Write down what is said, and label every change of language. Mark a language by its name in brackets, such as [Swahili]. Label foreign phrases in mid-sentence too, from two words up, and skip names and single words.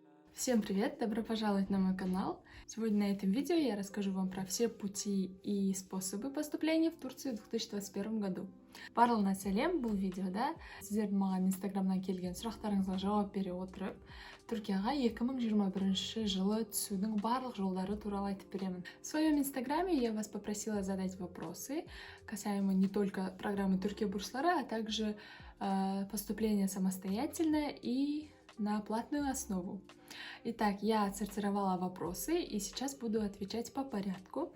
[Russian] Всем привет! Добро пожаловать на мой канал! Сегодня на этом видео я расскажу вам про все пути и способы поступления в Турцию в 2021 году. [Kazakh] Барлығына сәлем, бұл видеода сіздердің маған инстаграмнан келген сұрақтарыңызға жауап бере отырып, Түркияға 2021 жылы түсудің барлық жолдары туралы айтып беремін. [Russian] В своем инстаграме я вас попросила задать вопросы, касаемо не только программы Туркия бурслары, а также поступления самостоятельно и на платную основу. Итак, я отсортировала вопросы и сейчас буду отвечать по порядку.